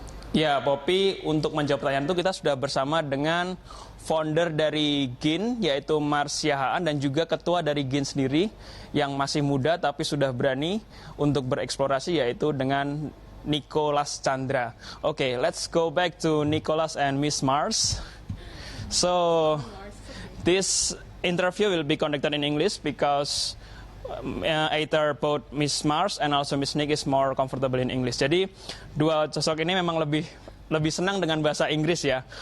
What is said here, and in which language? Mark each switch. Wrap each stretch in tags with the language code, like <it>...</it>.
<id>Ya, Poppy, untuk menjawab pertanyaan itu kita sudah bersama dengan founder dari GIN, yaitu Marsiahaan, dan juga ketua dari GIN sendiri yang masih muda tapi sudah berani untuk bereksplorasi, yaitu dengan Nicholas Chandra.</id> <en>Okay, let's go back to Nicholas and Miss Mars. So, this interview will be conducted in English because either both Miss Mars and also Miss Nick is more comfortable in English.</en> <id>Jadi, dua sosok ini memang lebih senang dengan bahasa Inggris ya.</id>